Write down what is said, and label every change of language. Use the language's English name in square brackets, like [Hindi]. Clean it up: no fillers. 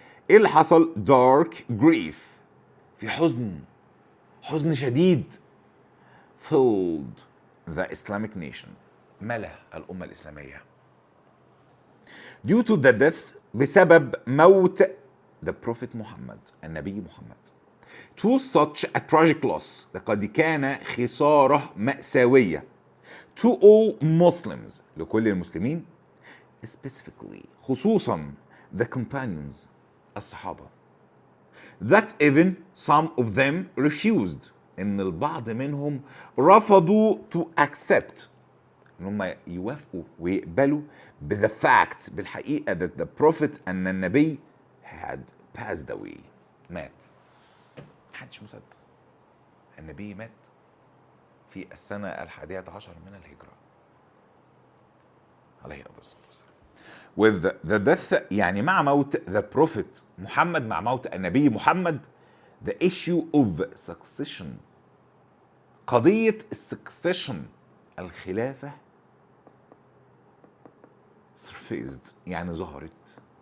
[Arabic] ايه اللي حصل؟ [English] dark grief، [Arabic] في حزن شديد [English] filled the Islamic nation، [Arabic] ملا الأمة الإسلامية [English] due to the death، [Arabic] بسبب موت [English] the prophet [Arabic] محمد، النبي محمد. [English] to such a tragic loss، [Arabic] لقد كان خسارة مأساوية [English] to all Muslims، [Arabic] لكل المسلمين، [English] specifically [Arabic] خصوصا [English] the companions، [Arabic] الصحابة. [English] that even some of them refused، [Arabic] ان البعض منهم رفضوا [English] to accept، [Arabic] ان هم يوافقوا ويقبلوا [English] the fact، [Arabic] بالحقيقة [English] that the prophet، [Arabic] ان النبي [English] had passed away، [Arabic] مات. محدش مصدق النبي مات في السنة 11 من الهجرة عليه الصلاة والسلام. [English] with the death [Arabic] يعني مع موت [English] the prophet [Arabic] محمد، مع موت النبي محمد، [English] the issue of succession، [Arabic] قضية succession، الخلافة، [English] surfaced [Arabic] يعني ظهرت.